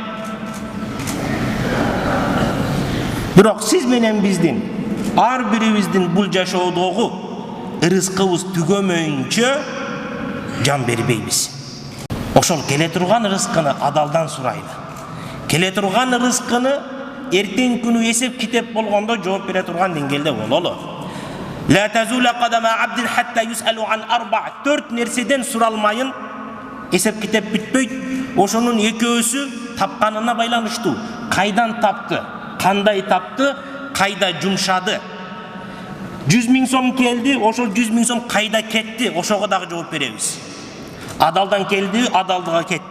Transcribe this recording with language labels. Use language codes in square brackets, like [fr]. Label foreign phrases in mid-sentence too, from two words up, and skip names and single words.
[ky] Бирок сиз менен биздин, ар бирибиздин бул жашоодогу рызкыбыз түгөмөйүнчө жан бербейбиз. Ошол келе турган рызкыны адалдан сурайлы. Келе турган рызкыны эртең күнү эсеп китеп болгондо жооп бере турган деңгээлде бололу. [ar] لا تزول قدما عبد حتى يسأل عن أربع'. [ky] 4 нерседен суралмайын эсеп китеп бүтпөйт. Ошонун экөөсү тапканына байланыштуу. Кайдан тапты? Кандай тапты? Кайда жумшады? 100 000 сом келди, ошол 100 000 сом кайда кетти? Ошого дагы жооп беребиз. Адалдан келди, адалдыга кетти.